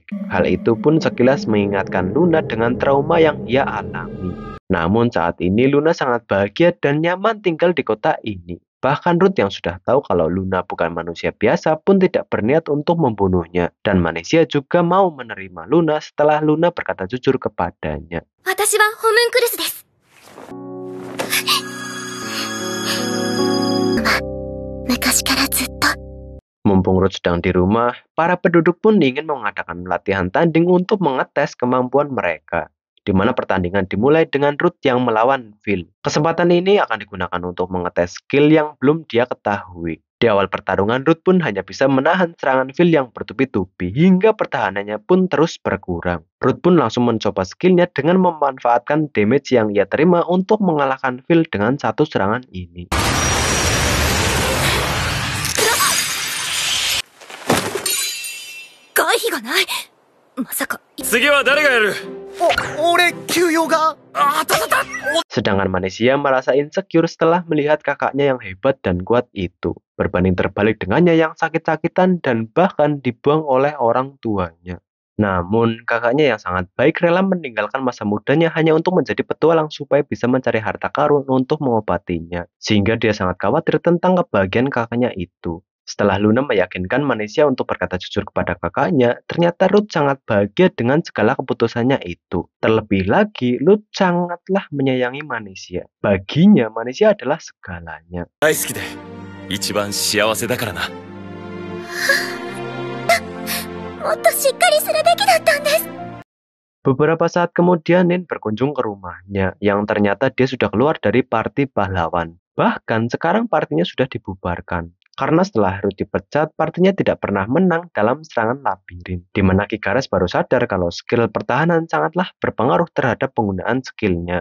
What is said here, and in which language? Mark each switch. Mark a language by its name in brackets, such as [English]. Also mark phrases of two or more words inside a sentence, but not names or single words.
[Indonesian] Hal itu pun sekilas mengingatkan Luna dengan trauma yang ia alami. Namun saat ini Luna sangat bahagia dan nyaman tinggal di kota ini. Bahkan Ruth yang sudah tahu kalau Luna bukan manusia biasa pun tidak berniat untuk membunuhnya. Dan Manesia juga mau menerima Luna setelah Luna berkata jujur kepadanya. [Japanese] 私はホムンクルスです。昔からずっと。 [Indonesian] Mumpung Ruth sedang di rumah, para penduduk pun ingin mengadakan latihan tanding untuk mengetes kemampuan mereka, di mana pertandingan dimulai dengan Ruth yang melawan Phil. Kesempatan ini akan digunakan untuk mengetes skill yang belum dia ketahui. Di awal pertarungan, Ruth pun hanya bisa menahan serangan Phil yang bertubi-tubi hingga pertahanannya pun terus berkurang. Ruth pun langsung mencoba skillnya dengan memanfaatkan damage yang ia terima untuk mengalahkan Phil dengan satu serangan ini. [Japanese] 回避がない。まさか。次は誰がやる？俺休養が。 [Indonesian] Sedangkan Manesia merasa insecure setelah melihat kakaknya yang hebat dan kuat itu, berbanding terbalik dengannya yang sakit-sakitan dan bahkan dibuang oleh orang tuanya. Namun, kakaknya yang sangat baik rela meninggalkan masa mudanya hanya untuk menjadi petualang supaya bisa mencari harta karun untuk mengobatinya, sehingga dia sangat khawatir tentang kebahagiaan kakaknya itu. Setelah Luna meyakinkan Manesia untuk berkata jujur kepada kakaknya, ternyata Ruth sangat bahagia dengan segala keputusannya itu. Terlebih lagi, Ruth sangatlah menyayangi Manesia. Baginya, Manesia adalah segalanya. [Japanese] 大好きで一番幸せだからな。もっとしっかりするべきだったんです。 [Indonesian] Beberapa saat kemudian, Nin berkunjung ke rumahnya, yang ternyata dia sudah keluar dari party pahlawan. Bahkan sekarang partinya sudah dibubarkan. Karena setelah Ruth dipecat, partinya tidak pernah menang dalam serangan labirin. Di mana Kigares baru sadar kalau skill pertahanan sangatlah berpengaruh terhadap penggunaan skillnya.